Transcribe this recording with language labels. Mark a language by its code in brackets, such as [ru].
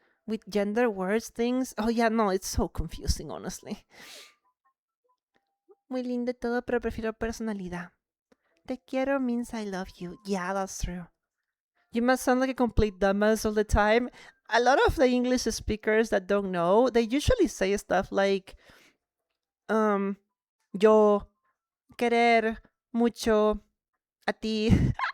[en] With gender words, things. Oh, yeah, no, it's so confusing, honestly. [es] Muy lindo todo, pero prefiero personalidad. Te quiero [en] means I love you. Yeah, that's true. You must sound like a complete dumbass all the time. A lot of the English speakers that don't know, they usually say stuff like, [es] yo querer mucho a ti.